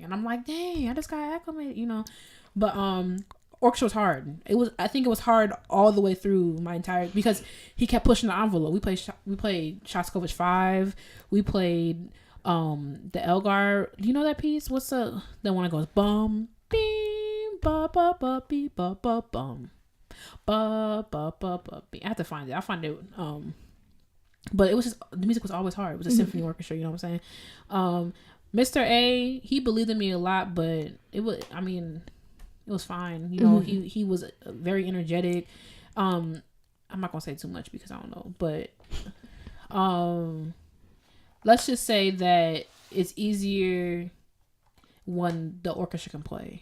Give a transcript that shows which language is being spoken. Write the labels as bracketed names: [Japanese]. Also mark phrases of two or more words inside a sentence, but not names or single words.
[English] And I'm like, dang, I just got acclimated, But orchestra was hard. I think it was hard all the way through my entire, because he kept pushing the envelope. We played Shostakovich 5. We played the Elgar. Do you know that piece? What's the one that goes bum beam ba ba ba beep ba ba bum ba ba ba ba beep. I have to find it. I'll find it. But it was just, the music was always hard. It was a symphony orchestra, you know what I'm saying? Mr. A, he believed in me a lot, but it was fine. He was very energetic. I'm not gonna say too much because I don't know, but let's just say that it's easier when the orchestra can play.